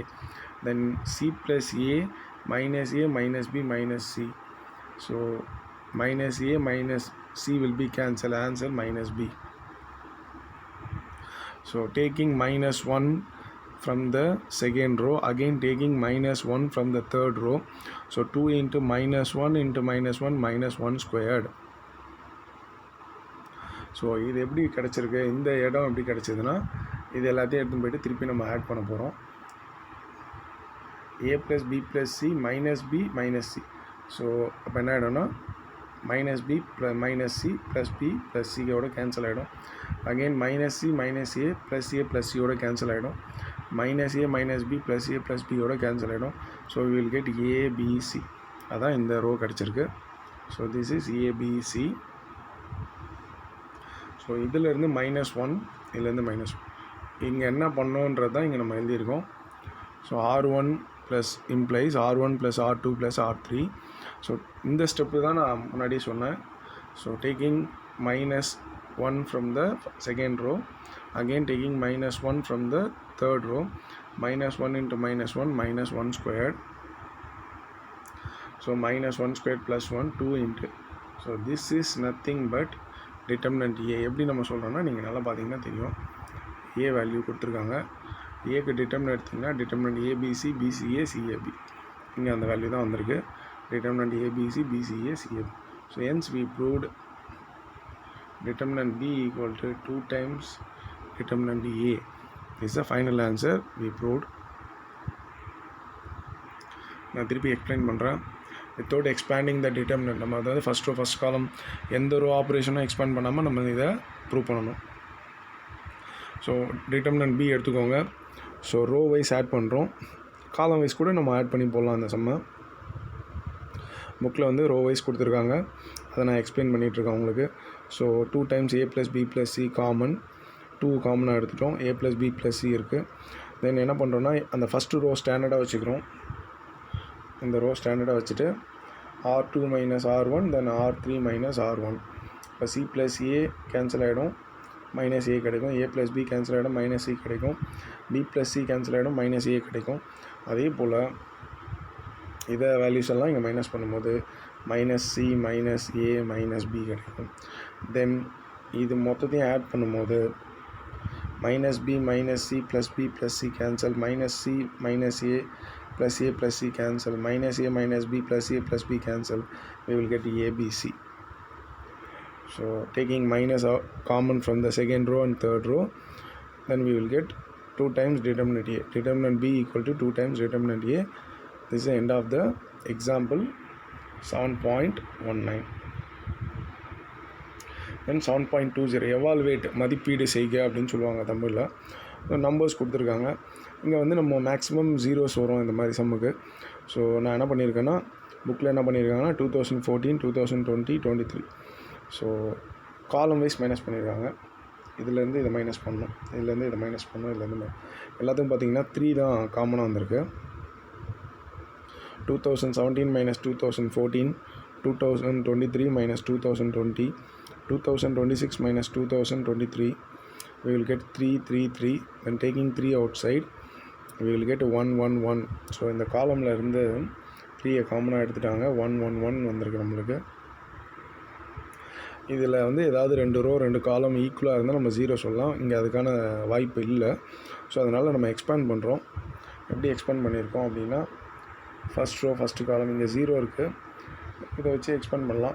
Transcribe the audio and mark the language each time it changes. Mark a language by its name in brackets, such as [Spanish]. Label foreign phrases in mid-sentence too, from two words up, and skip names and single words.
[English] Then c plus a minus b minus c, so minus a minus c will be cancel, answer minus b. So taking minus 1 from the second row, again taking minus 1 from the third row. So 2 into minus 1 into minus 1 minus 1 squared. [Tamil] ஸோ இது எப்படி கிடச்சிருக்கு, இந்த இடம் எப்படி கிடச்சிதுன்னா இது எல்லாத்தையும் எடுத்துன்னு போய்ட்டு திருப்பி நம்ம ஆட் பண்ண போகிறோம். [English] a plus b plus c minus b minus c. [Tamil] ஸோ அப்போ என்ன ஆகிடும்னா [English] minus b minus c plus b plus [Tamil] சியோட கேன்சல் ஆகிடும். [English] again minus c minus a plus [Tamil] சியோட கேன்சல் ஆகிடும். [English] minus a minus b plus a plus [Tamil] பியோட கேன்சல் ஆகிடும். [English] so we will get abc. [Tamil] அதான் இந்த ரோ கிடச்சிருக்கு. [English] so this is abc. [Tamil] ஸோ இதிலேருந்து -1, இதுலேருந்து -1. இங்கே என்ன பண்ணோன்றது தான் இங்கே நம்ம எழுதியிருக்கோம். [English] so r1 plus implies r1 plus r2 plus r3. [Tamil] ஸோ இந்த ஸ்டெப்பு தான் நான் முன்னாடியே சொன்னேன். [English] so taking -1 from the second row, again taking -1 from the third row, -1 into -1 minus 1 squared. So -1 squared plus 1, 2 into. So this is nothing but determinant a. [Tamil] எப்படி நம்ம சொல்கிறோன்னா நீங்கள் நல்லா பார்த்தீங்கன்னா தெரியும், a வேல்யூ கொடுத்துருக்காங்க. ஏக்கு டிட்டர்மினன்ட் எடுத்திங்கன்னா [English] determinant abc bca cab, [Tamil] இங்கே அந்த வேல்யூ தான் வந்திருக்கு. [English] determinant abc bca cab. so hence we proved determinant b equal to 2 times determinant a. This is the final answer we proved. [Tamil] நான் திருப்பி எக்ஸ்பிளைன் பண்ணுறேன். [English] without expanding the determinant, [Tamil] நம்ம அதாவது [English] first column [Tamil] எந்த ஒரு ஆப்ரேஷனும் எக்ஸ்பேண்ட் பண்ணாமல் நம்ம இதை ப்ரூவ் பண்ணணும். ஸோ டிட்டர்மினன்ட் b எடுத்துக்கோங்க. ஸோ [English] row wise [Tamil] ஆட் பண்ணுறோம், [English] column wise [Tamil] கூட நம்ம ஆட் பண்ணி போடலாம். அந்த சம்மை புக்கில் வந்து [English] row wise [Tamil] கொடுத்துருக்காங்க, அதை நான் எக்ஸ்பிளைன் பண்ணிகிட்ருக்கேன் உங்களுக்கு. [English] so 2 times a plus b plus c common, 2 [Tamil] காமனாக எடுத்துட்டோம். [English] a plus b plus c இருக்குது. [Tamil] தென் என்ன பண்ணுறோன்னா அந்த [English] first row [Tamil] ஸ்டாண்டர்டாக வச்சுக்கிறோம். இந்த ரோ ஸ்டாண்டர்டாக வச்சுட்டு [English] r2 minus r1 தென் r3 minus r1. [Tamil] இப்போ [English] c plus a [Tamil] கேன்சல் ஆகிடும், மைனஸ் a கிடைக்கும். [English] a plus b [Tamil] கேன்சல் ஆகிடும், மைனஸ் c கிடைக்கும். [English] b plus c [Tamil] கேன்சல் ஆகிடும், மைனஸ் a கிடைக்கும். அதே போல் இதை வேல்யூஸ் எல்லாம் இங்கே மைனஸ் பண்ணும்போது [English] minus c minus a minus b [Tamil] கிடைக்கும். தென் இது மொத்தத்தையும் ஆட் பண்ணும்போது [English] minus b minus c plus b plus c cancel, minus c minus a plus a plus c cancel, minus a minus b plus a plus b cancel. we will get abc. So taking minus common from the second row and third row, then we will get 2 times determinant a. Determinant b equal to 2 times determinant a. This is the end of the example 7.19. Then 7.20 evaluate, [Tamil] மதிப்பீடு செய்க அப்படின்னு சொல்லுவாங்க தமிழில். நம்பர்ஸ் கொடுத்துருக்காங்க. இங்கே வந்து நம்ம [English] maximum zeros [Tamil] வரும் இந்த மாதிரி சம்முக்கு. ஸோ நான் என்ன பண்ணியிருக்கேன்னா புக்கில் என்ன பண்ணியிருக்காங்கன்னா 2014, 2020, 23 ஸோ [English] column wise [Tamil] மைனஸ் பண்ணியிருக்காங்க. இதுலேருந்து இதை மைனஸ் பண்ணணும், இதுலேருந்து இதை மைனஸ் பண்ணணும், இதுலேருந்து எல்லாத்துக்கும் பார்த்தீங்கன்னா 3 தான் காமனாக வந்திருக்கு. [English] 2017 minus 2014, 2023 minus 2020, 2026 minus 2023, we will get 3, 3, 3. When taking 3 outside, we will get 1, 1, 1. [Tamil] ஸோ இந்த காலமில் இருந்து 3 காமனாக எடுத்துட்டாங்க. 1, 1, 1 வந்திருக்கு நம்மளுக்கு. இதில் வந்து ஏதாவது 2 ரோ 2 காலம் ஈக்குவலாக இருந்தால் நம்ம 0 சொல்லலாம். இங்கே அதுக்கான வாய்ப்பு இல்லை. ஸோ அதனால் நம்ம எக்ஸ்பேண்ட் பண்ணுறோம். எப்படி எக்ஸ்பேண்ட் பண்ணியிருக்கோம் அப்படின்னா, [English] first row first column [Tamil] இங்கே 0 இருக்குது, இதை வச்சு எக்ஸ்பேண்ட் பண்ணலாம்.